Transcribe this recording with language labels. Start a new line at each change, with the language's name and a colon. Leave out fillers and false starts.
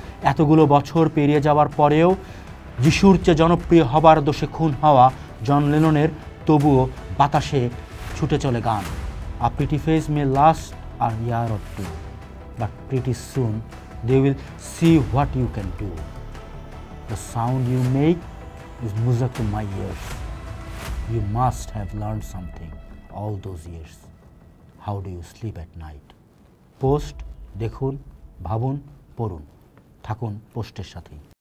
Bangla: এতগুলো বছর পেরিয়ে যাওয়ার পরেও যিশুর চেয়ে জনপ্রিয় হবার দোষে খুন হওয়া জন লেননের তবুও বাতাসে ছুটে চলে গান।
English: A pretty face may last a year or two, but pretty soon they will see what you can do. The sound you make is music to my ears. You must have learned something all those years. How do you sleep at night?
Bangla: Post দেখুন, ভাবুন, পড়ুন, থাকুন পোস্টের সাথেই।